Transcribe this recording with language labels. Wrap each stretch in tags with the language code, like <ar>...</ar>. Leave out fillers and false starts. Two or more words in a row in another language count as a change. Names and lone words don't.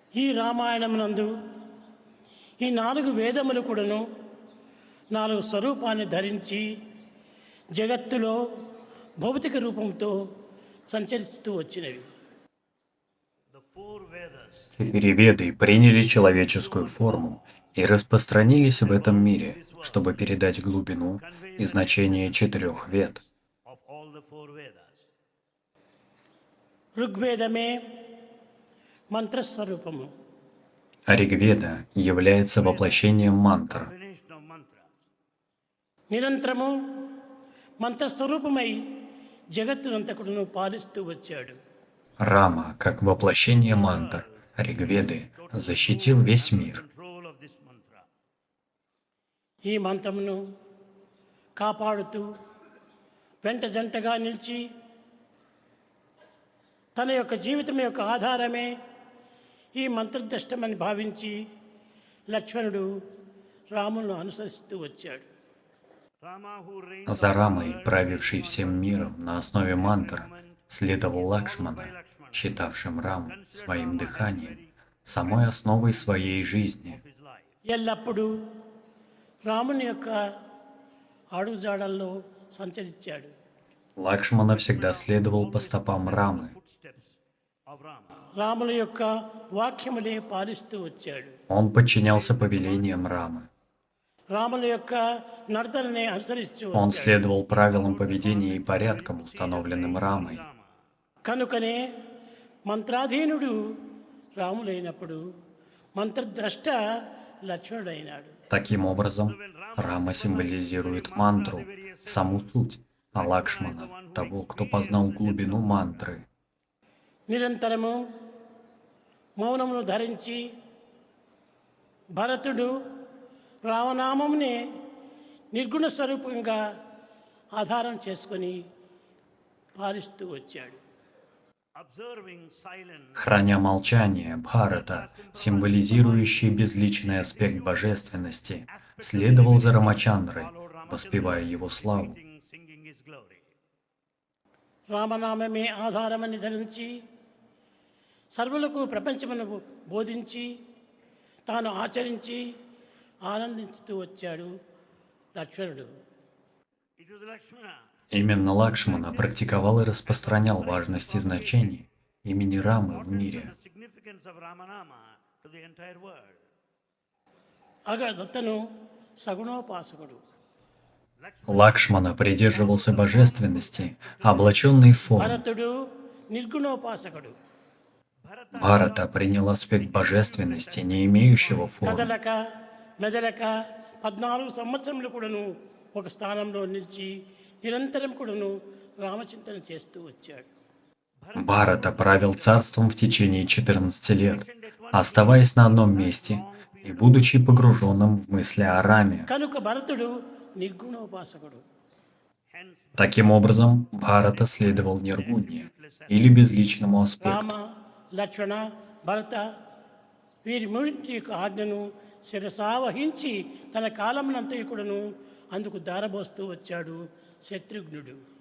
<te>ఈ రామాయణమునందు ఈ 4 వేదములు కూడాను 4 స్వరూపాన్ని ధరించి జగత్తులో భౌతిక రూపంతో సంచరిస్తూ వచ్చినవి.</te> <ru>4 Веды приняли человеческую форму и распространились в этом мире, чтобы передать глубину и значение 4 Вед.</ru> <te>ఋగ్వేదమే మంత్రస్వరూపము.</te> <ru>Ригведа является воплощением мантр.</ru> <te>నిరంతరము మంత్రస్వరూపమై జగత్తునంతకుడును పాలిస్తూ వచ్చాడు.</te> <ru>Рама, как воплощение мантр Ригведы, защитил весь мир.</ru> <te>ఈ మంత్రమును కాపాడుతూ వెంట జంటగా నిలిచి తన యొక్క జీవితం యొక్క ఆధారమే ఈ మంత్రదృష్టమని భావించి లక్ష్మణుడు రాములను అనుసరిస్తూ వచ్చాడు.</te> <ru>За Рамой, правивший всем миром на основе мантр, следовал Лакшмана, считавшим Раму своим дыханием, самой основой своей жизни.</ru> <te>ఎల్లప్పుడూ రాముని యొక్క అడుగుజాడల్లో సంచరించాడు.</te> <ru>Лакшмана всегда следовал по стопам Рамы.</ru> <te>రాముల యొక్క వాక్యములే పాలిస్తూ వచ్చాడు.</te> <ru>Он подчинялся повелениям Рамы.</ru> <te>రాముల యొక్క నడతలనే అనుసరిస్తూ</te> <ru>Он</ru> <te>వచ్చాడు.</te> <ru>следовал правилам поведения и порядкам, установленным Рамой.</ru> <te>కనుకనే మంత్రాధీనుడు రాములైనప్పుడు మంత్రద్రష్ట లక్ష్మణుడైనాడు.</te> <ru>Таким образом, Рама символизирует мантру, саму суть, а Лакшмана — того, кто познал глубину мантры.</ru> <te>నిరంతరము మౌనమును ధరించి భరతుడు రామనామమునే నిర్గుణ స్వరూపంగా ఆధారం చేసుకొని పాలిస్తూ వచ్చాడు.</te> <ru>Храня молчание, Бхарата, символизирующий безличный аспект божественности, следовал за Рамачандрой, воспевая его славу.</ru> <te>రామనామమే ఆధారమని ధరించి సర్వులకు ప్రపంచమును బోధించి తాను ఆచరించి ఆనందించుతూ వచ్చాడు లక్ష్మణుడు.</te> <ru>Именно Лакшмана практиковал и распространял важность и значение имени Рамы в мире.</ru> <te>అతను సగుణోపాసకుడు.</te> <ru>Лакшмана придерживался божественности, облаченной в форму.</ru> <te>భరతుడు నిర్గుణోపాసకుడు.</te> <ru>Бхарата принял аспект божественности, не имеющего формы.</ru> <te>కదలక మెదలక 14 సంవత్సరములు కూడాను ఒక స్థానంలో నిలిచి నిరంతరం కూడాను రామచింతన చేస్తూ వచ్చాడు.</te> <ru>Бхарата правил царством в течение 14 лет, оставаясь на одном месте и будучи погруженным в мысли о Раме.</ru> <te>కనుక భరతుడు నిర్గుణోపాసకుడు.</te> <ru>Таким образом, Бхарата следовал Ниргунье, или безличному రామ аспекту.</ru> <te>లక్ష్మణ భరత వీరి మూడింటి యొక్క ఆజ్ఞను శిరసావహించి తన కాలమునంతయు కూడాను అందుకు దారబోస్తూ వచ్చాడు శత్రుఘ్నుడు.</te>